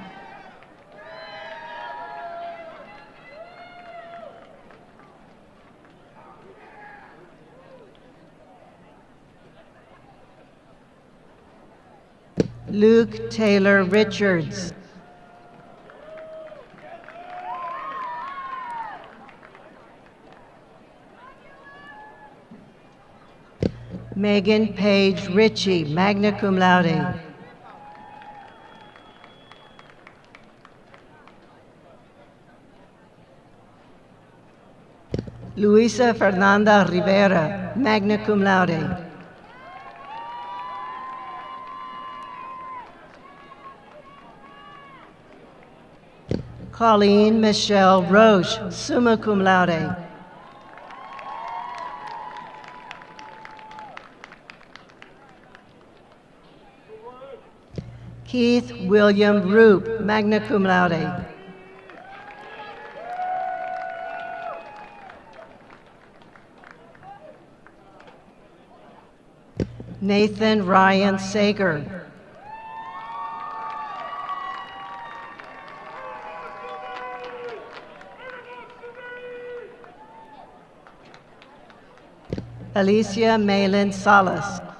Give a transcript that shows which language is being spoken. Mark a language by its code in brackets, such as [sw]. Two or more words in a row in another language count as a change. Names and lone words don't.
[en] Luke Taylor Richards. Megan Page Ritchie, [la] magna cum laude. [en] Luisa Fernanda Rivera, [la] magna cum laude. [en] Colleen Michelle Roche, [la] summa cum laude. [en] Keith William Roop, [la] magna cum laude. [en] Nathan Ryan Sager. Alicia Malin Salas.